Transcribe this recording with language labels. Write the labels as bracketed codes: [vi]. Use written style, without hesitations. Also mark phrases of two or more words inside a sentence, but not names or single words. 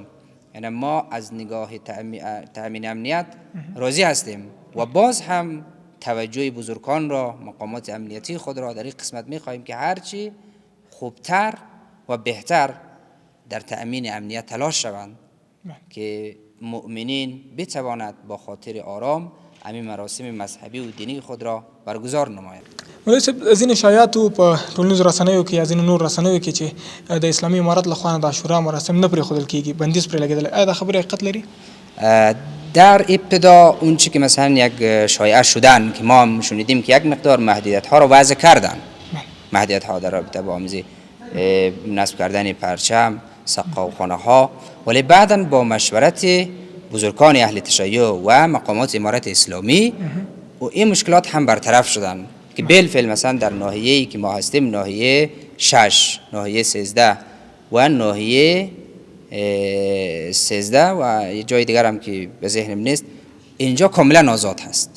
[fa] یعنی ما از نگاه تأمین امنیت راضی هستیم و باز هم توجه بزرگان را، مقامات امنیتی خود را در این قسمت میخواهیم که هرچی خوبتر و بهتر در تأمین امنیت تلاش شوند که مؤمنین بتواند با خاطر آرام همین مراسم مذهبی و دینی خود را برگزار نمایند. [ps] مولوي صاحب ځینې شایعاتو په ټولنیزو رسنیو کې یا ځینې نور رسنیو کې چې د اسلامي امارت لخوا د عاشورا مراسم نه پرېښودل کېږي، بندیز پرې لګېدلی، آیا دا خبره حقیقت لري؟ [fa] در ابتدا اون چی که مثلا یک شایعه شدن که ما هم شنیدیم که یک مقدار محدودیت ها را وضع کردن، محدودیت ها در رابطه با آمیزی نصب کردن پرچم، سقاوخانه ها، ولی بعدا با مشورت بزرگان اهل تشیع و مقامات امارت اسلامی و این مشکلات هم برطرف شدن که بالفعل مثلا در ناحیه‌ای که ما هستیم، ناحیه 6، ناحیه 13 و ناحیه 13 و یه جای دیگر هم که به ذهنم نیست، اینجا کاملا آزاد هست.